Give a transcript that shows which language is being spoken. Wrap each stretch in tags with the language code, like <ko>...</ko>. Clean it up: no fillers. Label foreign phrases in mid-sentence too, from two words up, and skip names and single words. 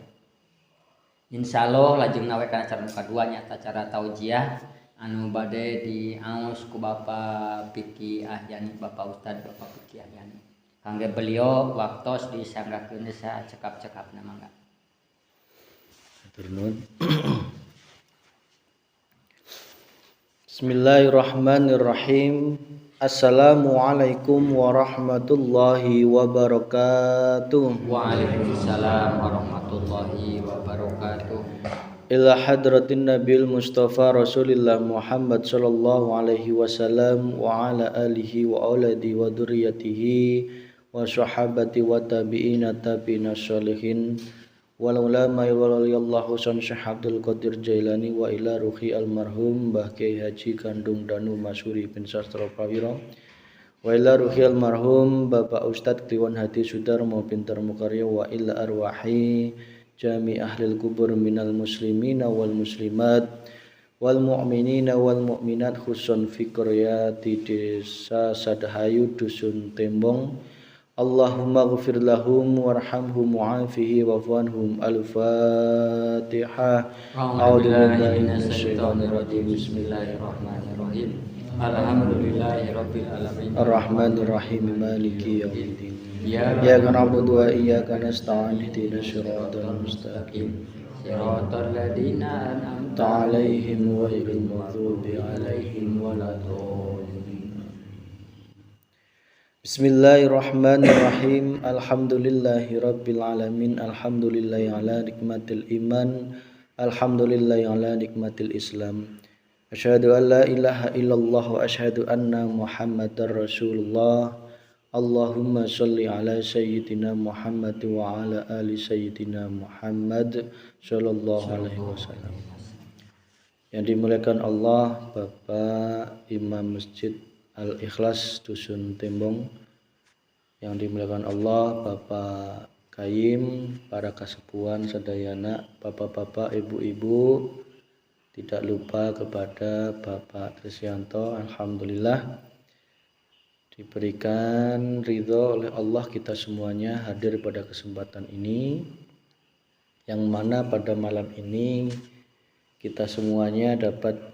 <su>Insyaallah lajengna we kana acara kadua nyata acara taujiah anu bade diaos ku Bapak Piki Ahyani Bapak Ustad Bapak Piki Ahyani. Kangge beliau waktos disanggakeun sa cekap-cekapna mangga. Turun.</su> <ar>بسم الله الرحمن الرحيم. السلام عليكم ورحمة الله وبركاته. وعليكم السلام ورحمة الله وبركاته. إلى حضرة النبي المصطفى رسول الله محمد صلى الله عليه وسلم وعلى آله وأولاده وذريته وصحابته والتابعين التابعين الصالحين والعلماء وأولياء الله سان شيخ عبد القادر الجيلاني وإلى روح المرحوم Mbah Kiai Haji Gandung Danu Masuri bin Sastra Prawira وإلى روح المرحوم Bapak Ustad Kliwon Hadi Sudarmo Pintar Mukarya وإلى أرواح جميع أهل القبور من المسلمين والمسلمات والمؤمنين والمؤمنات خصوصا في قرية desa Sadahayu dusun Tembong اللهم اغفر لهم وارحمهم وعافه واعف عنهم. Al-Fatihah. أعوذ بالله من الشيطان الرجيم. بسم الله الرحمن الرحيم. الحمد لله رب العالمين. الرحمن الرحيم. مالك يوم الدين. Iyyaka إياك نعبد وإياك نستعين. اهدنا الصراط المستقيم. صراط الذين أنعمت عليهم غير المغضوب عليهم ولا الضالين. بسم الله الرحمن الرحيم. الحمد لله رب العالمين. الحمد لله على نعمة الإيمان. الحمد لله على نعمة الإسلام. أشهد أن لا إله إلا الله وأشهد أن محمدا رسول الله. اللهم صل على سيدنا محمد وعلى آل سيدنا محمد صلى الله عليه وسلم.</ar> <id>Yang dimuliakan Allah, Bapak Imam Masjid Al-Ikhlas Dusun Tembong, yang dimuliakan Allah, Bapak Kaim,</id> <su>para kasepuhan sadayana,</su> <id>bapak-bapak, ibu-ibu, tidak lupa kepada Bapak Trisyanto. Alhamdulillah diberikan ridho oleh Allah kita semuanya hadir pada kesempatan ini, yang mana pada malam ini kita semuanya dapat</id>